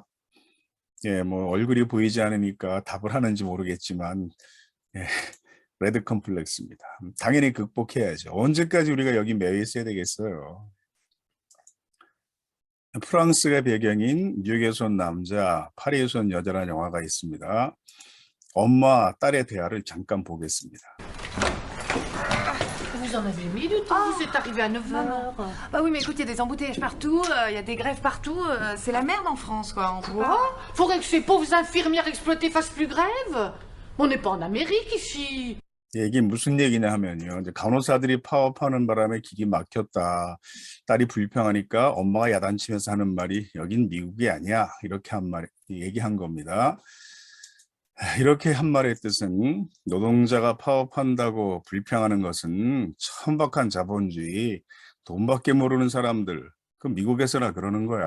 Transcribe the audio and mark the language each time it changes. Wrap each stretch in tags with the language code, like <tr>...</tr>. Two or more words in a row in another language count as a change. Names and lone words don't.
<ko>예, 뭐 얼굴이 보이지 않으니까 답을 하는지 모르겠지만 예, 레드 컴플렉스입니다. 당연히 극복해야죠. 언제까지 우리가 여기 매여 있어야 되겠어요. 프랑스가 배경인 뉴욕에서 온 남자, 파리에서 온 여자라는 영화가 있습니다. 엄마, 딸의 대화를 잠깐 보겠습니다.</ko> <fr>Vous en avez mis du temps, vous êtes arrivé à 9h. Bah oui, mais écoute, il y a des embouteillages partout, il y a des grèves partout, c'est la merde en France, quoi. On peut Quoi? pas... Faudrait que ces pauvres infirmières exploitées fassent plus grève. On n'est pas en Amérique ici.</fr> <ko>이게 무슨 얘기냐 하면요. 이제 간호사들이 파업하는 바람에 길이 막혔다. 딸이 불평하니까 엄마가 야단치면서 하는 말이 여긴 미국이 아니야. 이렇게 얘기한 겁니다. 이렇게 한 말의 뜻은 노동자가 파업한다고 불평하는 것은 천박한 자본주의, 돈밖에 모르는 사람들, 그 미국에서나 그러는 거야.</ko>